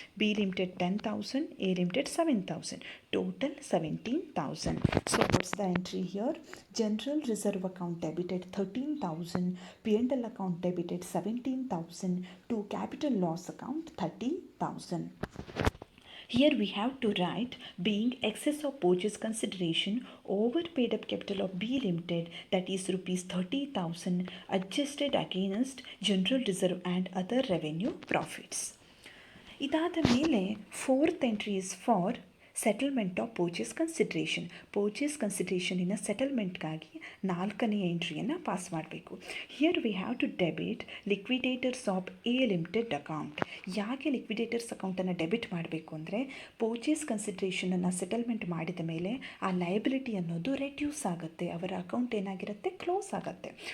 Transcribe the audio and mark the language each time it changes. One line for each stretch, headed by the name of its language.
English: B limited 10,000, A limited 7,000, total 17,000. So what's the entry here? General reserve account debited 13,000, P N L account debited 17,000 to capital loss account 30,000. Here we have to write, being excess of purchase consideration over paid up capital of B Limited, that is rupees 30,000, adjusted against general reserve and other revenue profits.
Kannada: ಇದಾದ ಮೇಲೆ
English: fourth entry is for settlement of purchase
Kannada: ಕನ್ಸಿಡ್ರೇಷನಿನ ಸೆಟಲ್ಮೆಂಟ್ಗಾಗಿ 4ನೇ ಎಂಟ್ರಿಯನ್ನು pass ಮಾಡಬೇಕು.
English: Here we have to debit liquidators of A limited account.
Kannada: ಯಾಕೆ liquidators ಅಕೌಂಟನ್ನು debit ಮಾಡಬೇಕು ಅಂದರೆ, purchase ಕನ್ಸಿಡ್ರೇಷನನ್ನು settlement ಮಾಡಿದ ಮೇಲೆ ಆ ಲಯಬಿಲಿಟಿ ಅನ್ನೋದು ರೆಡ್ಯೂಸ್ ಆಗುತ್ತೆ, ಅವರ ಅಕೌಂಟ್ ಏನಾಗಿರುತ್ತೆ? ಕ್ಲೋಸ್ ಆಗುತ್ತೆ.